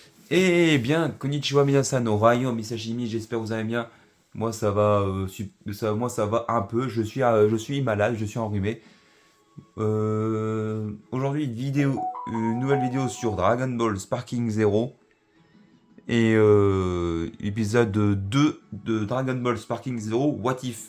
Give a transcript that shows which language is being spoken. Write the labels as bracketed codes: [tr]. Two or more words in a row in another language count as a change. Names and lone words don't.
[fr] Eh bien, [ja] こんにちは皆さん, [fr] Orion Misashimi, j'espère que vous allez bien. Moi ça va, moi ça va un peu, je suis malade, je suis enrhumé. Aujourd'hui une nouvelle vidéo sur Dragon Ball Sparking Zero et épisode 2 de Dragon Ball Sparking Zero What If.